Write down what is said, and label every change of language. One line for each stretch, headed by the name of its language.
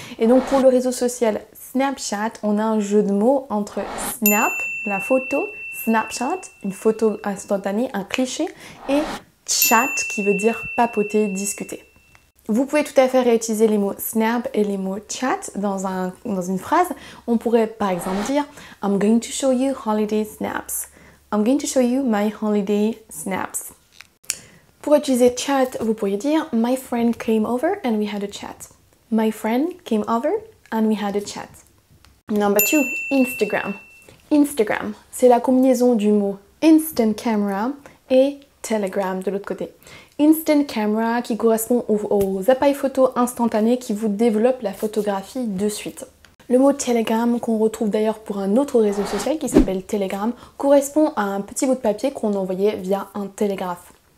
French: Et donc pour le réseau social Snapchat, on a un jeu de mots entre snap, la photo, Snapchat, une photo instantanée, un cliché, et chat qui veut dire papoter, discuter. Vous pouvez tout à fait réutiliser les mots snap et les mots chat dans une phrase. On pourrait par exemple dire
English: I'm going to show you holiday snaps. I'm going to show you my holiday snaps.
French: Pour utiliser chat, vous pourriez dire
English: My friend came over and we had a chat. My friend came over and we had a chat. Number 2, Instagram.
French: Instagram, c'est la combinaison du mot instant camera et Telegram de l'autre côté. Instant camera qui correspond aux appareils photo instantanés qui vous développent la photographie de suite. Le mot Telegram, qu'on retrouve d'ailleurs pour un autre réseau social qui s'appelle Telegram, correspond à un petit bout de papier qu'on envoyait via un télégraphe.